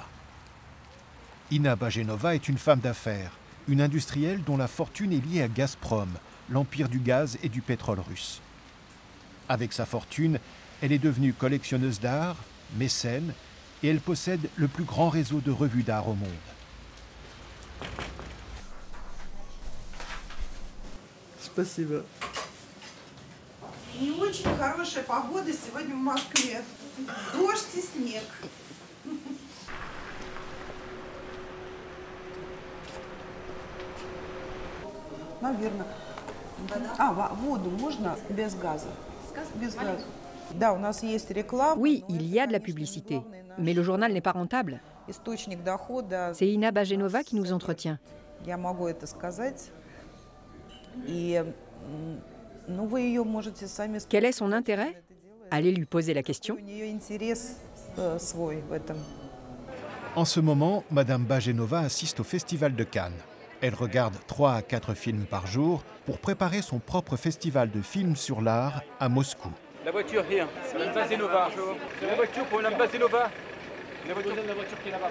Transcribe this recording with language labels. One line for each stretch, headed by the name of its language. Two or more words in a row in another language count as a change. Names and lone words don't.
French: Inna Bajenova est une femme d'affaires, une industrielle dont la fortune est liée à Gazprom, l'empire du gaz et du pétrole russe. Avec sa fortune, elle est devenue collectionneuse d'art, mécène, et elle possède le plus grand réseau de revues d'art au monde.
Russian: Спасибо. Не очень хорошая погода сегодня в Москве. Дождь и снег. Наверное. Воду можно без газа? Без газа. Да, у нас есть реклама.
French: Oui, il y a de la publicité, mais le journal n'est pas rentable.
Russian: Источник дохода.
French: C'est Ina Bajenova qui nous entretient.
Russian: Я могу это сказать. И вы ее можете сами.
French: Quel est son intérêt? Allez lui poser la question.
Russian: У нее интерес свой в этом.
French: En ce moment, Madame Bajenova assiste au Festival de Cannes. Elle regarde 3 à 4 films par jour pour préparer son propre festival de films sur l'art à Moscou. La voiture here, Madame Bajenova. C'est la voiture pour Madame Bajenova. La voiture qui est là-bas.